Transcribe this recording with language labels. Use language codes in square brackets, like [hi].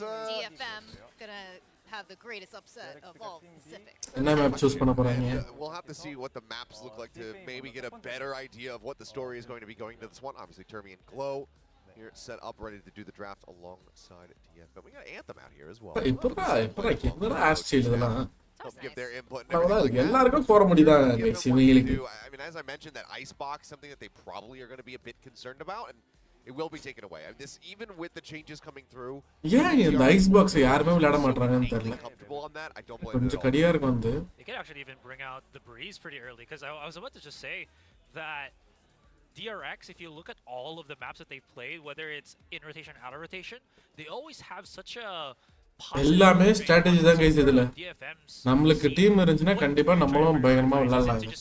[en] DFM gonna have the greatest upset of all Pacific. [ta] என்ன map choose பண்ண போறாங்க? [en] We'll have to see what the maps look like to maybe get a better idea of what the story is going to be going to this one. Obviously, Termi and Glow here set up ready to do the draft alongside DFM. We got Anthem out here as well. [ta] இப்போதான் என்னடா Australia இதெல்லாம் [en] Give their input. [ta] எல்லாருக்கும் போற முடியுதா சிவங்களுக்கு? [en] I mean, as I mentioned, that ice box, something that they probably are going to be a bit concerned about, and it will be taken away. I mean, this even with the changes coming through. [ta] Yeah, இந்த ice box யாருமே விளையாட மாட்டறாங்கன்னு தெரியல. கொஞ்சம் கடியா இருக்கு வந்து. [en] They could actually even bring out the breeze pretty early, because I was about to just say that DRX, if you look at all of the maps that they've played, whether it's in rotation, out of rotation, they always have such a [ta] எல்லாமே strategy தான் guys. இதுல நமக்கு team இருந்துச்சுனா கண்டிப்பா நம்மளும் பயங்கரமா விளையாடலாம்.